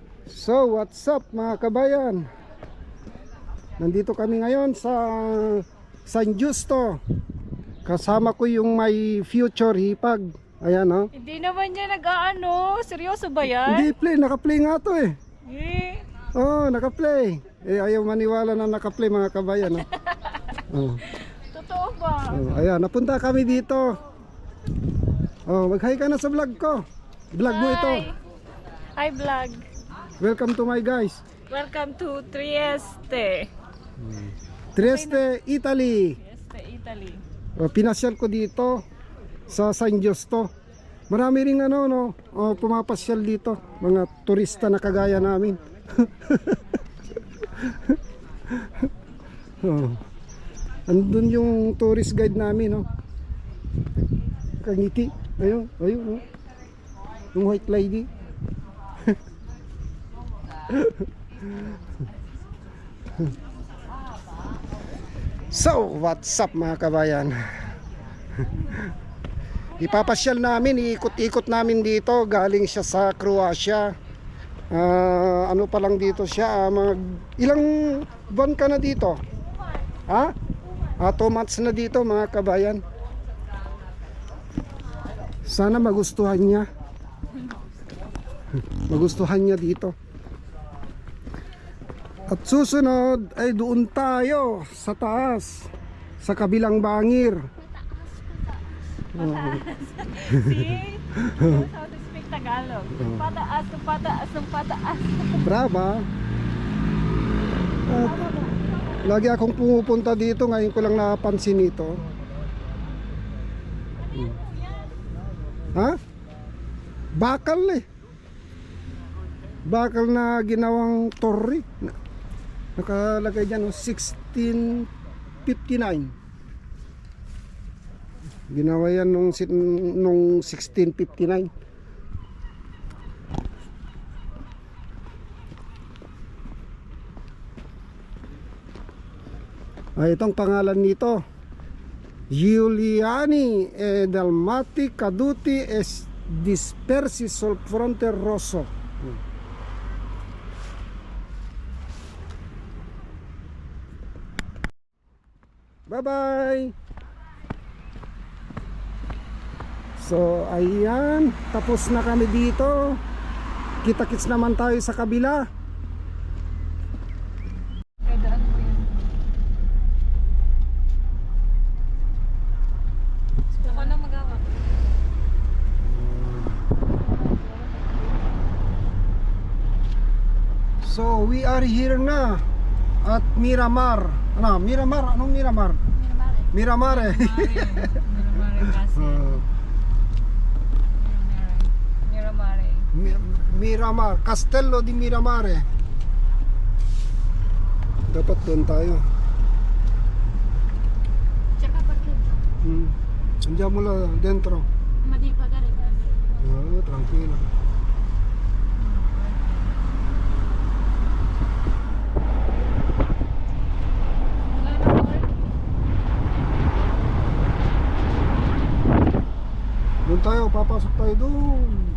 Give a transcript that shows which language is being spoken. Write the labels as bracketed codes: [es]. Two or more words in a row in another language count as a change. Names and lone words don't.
[en] So, what's up [tl] mga kabayan? Nandito kami ngayon sa San Justo. Kasama ko yung may future hipag. Ayan, oh. Hindi naman niya nag-aano. Seryoso ba yan? Hindi play, naka-play nga to eh. Eh. Oh, naka-play. Eh, ayaw maniwala na naka-play mga kabayan, oh. Oh. Totoo ba? Oh, ayan, napunta kami dito. Oh, mag-hi ka na sa vlog ko. Vlog mo ito. [en] Hi vlog. Welcome to my guys. Welcome to Trieste. Trieste, Italy. Trieste, Italy. [tl] Pinasyal ko dito sa San Justo. Marami ring pumapasyal dito, mga turista na kagaya namin. Oh. Andun yung tourist guide namin, no. Kangiti. Ayun, ayun, oh. [en] Yung white lady. So, what's up [tl] mga kabayan? Ipapasyal namin, iikot-ikot namin dito. Galing siya sa Croatia. Ano pa lang dito siya, ilang buwan ka na dito? Ha? 2 months na dito mga kabayan. Sana magustuhan niya. Magustuhan niya dito. At susunod ay doon tayo sa taas, sa kabilang bangir. [en] See? Knows how to speak Tagalog. [tl] Pataas, pataas, pataas. [it] Brava. [tl] At lagi akong pumupunta dito, ngayon ko lang napansin ito. Ha? Bakal eh. Bakal na ginawang torre. Nakalagay dyan 1659. Ginawa yan nung 1659. Itong pangalan nito, [it] Giuliani e Dalmati Caduti e Dispersi sul Fronte Rosso. [en] Bye-bye! [tl] So, ayan. Tapos na kami dito. Kita-kits naman tayo sa kabila. Dadaan mo yun. Ako na magawa. [en] So, we are here na at Miramar. [tl] Ano? Miramar? Anong Miramar? [it] Miramare. Miramare kasi. Miramare. Miramar. Castello di Miramare. [tl] Dapat doon tayo. Tsaka parqueggio. [it] Andiamo là dentro. Ma di pagare Tranquilo. [tl] Doon tayo, papasok tayo doon.